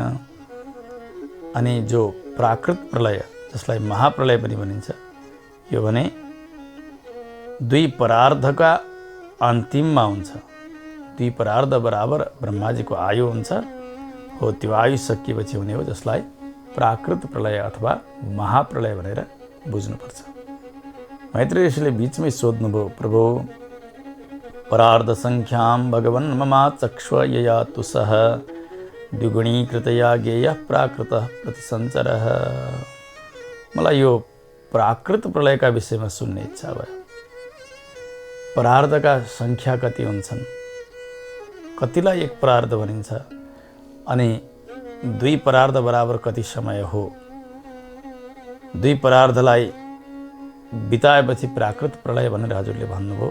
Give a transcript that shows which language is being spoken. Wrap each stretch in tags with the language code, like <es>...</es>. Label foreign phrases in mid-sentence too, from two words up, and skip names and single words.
<ne>अनि जो प्राकृत प्रलय, जसलाई महाप्रलय पनि भनिन्छ, यो भने 2 परार्धका अन्तिममा हुन्छ। 2 परार्ध बराबर ब्रह्माजीको आयु हुन्छ हो, त्यो आयु सकिएपछि हुने हो, जसलाई प्राकृत प्रलय अथवा महाप्रलय भनेर बुझ्नुपर्छ। मैत्रेय ऋषिले बीचमै सोध्नुभयो,</ne> <sa>प्रभु परार्ध संख्यां भगवन् ममा चक्ष्व यया तुसः द्विगुणीकृतया ज्ञेयः प्राकृतः प्रतिसञ्चरः।</sa> <ne>मलाई यो प्राकृत प्रलयका विषयमा सुन्ने इच्छा भयो। परार्धका संख्या कति हुन्छन्, कतिलाई एक परार्ध भनिन्छ, अनि दुई परार्ध बराबर कति समय हो, दुई परार्धलाई बिताएपछि प्राकृत प्रलय भनेर हजुरले भन्नुभयो।</ne>